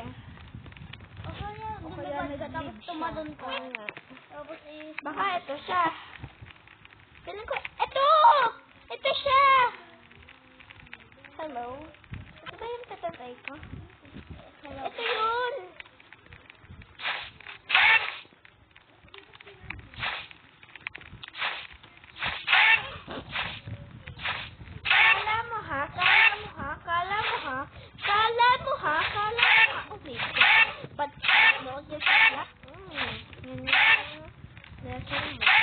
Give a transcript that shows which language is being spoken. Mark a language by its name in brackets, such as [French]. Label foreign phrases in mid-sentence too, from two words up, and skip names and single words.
[Filipino] O kaya, lumabas ka tapos tumalon ka. Tapos Baka ito siya. Feeling ko, ito! Ito siya! Hello? Ito ba yung tatatay ko? Ito yun! Kala mo ha? Kala mo ha? Kala mo ha? Kala mo ha? Kala mo ha? [English] Oh my God. But, no, just like, [Filipino] yun yung lesson mo.